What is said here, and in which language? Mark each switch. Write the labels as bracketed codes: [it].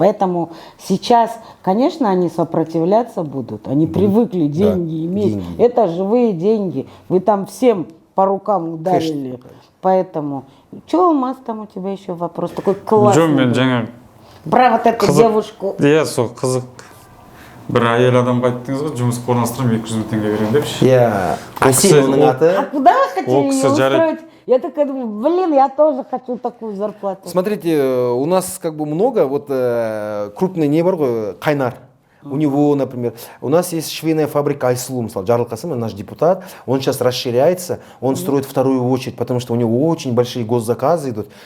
[ru] Поэтому сейчас, конечно, они сопротивляться будут. Они привыкли деньги иметь. Деньги. Это живые деньги. Вы там всем по рукам ударили. Конечно. Поэтому, что, Алмаз, там у тебя еще вопрос такой классный. Про вот эту девушку. [kk] Я қызық. Бір әйел адамға айттыңыз ғой, жұмысқа орналастырамын 200 000 теңге беремін депші. [ru] Я красивый аты. А куда вы хотели ее устроить? Я такая думаю, блин, я тоже хочу такую зарплату. Смотрите, у нас как бы много, вот крупный [kk] не бар ғой, [ru] Қайнар. У него, например, у нас есть швейная фабрика Айсулу, Жарылқасым, наш депутат, он сейчас расширяется, он строит вторую очередь, потому что у него очень большие госзаказы идут.